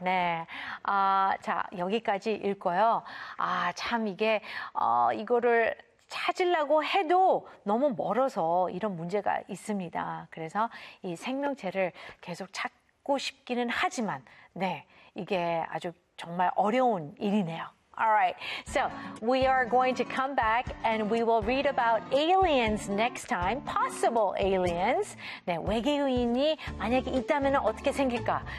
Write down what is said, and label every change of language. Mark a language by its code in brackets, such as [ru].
[ko] 네, 아, 자, 여기까지 읽고요. 아, 참 이게 이거를 찾으려고 해도 너무 멀어서 이런 문제가 있습니다. 그래서 이 생명체를 계속 찾고 싶기는 하지만 네, 이게 아주 정말 어려운 일이네요. [en] Alright, so we are going to come back and we will read about aliens next time, possible aliens. [ko] 네, 외계인이 만약에 있다면 어떻게 생길까?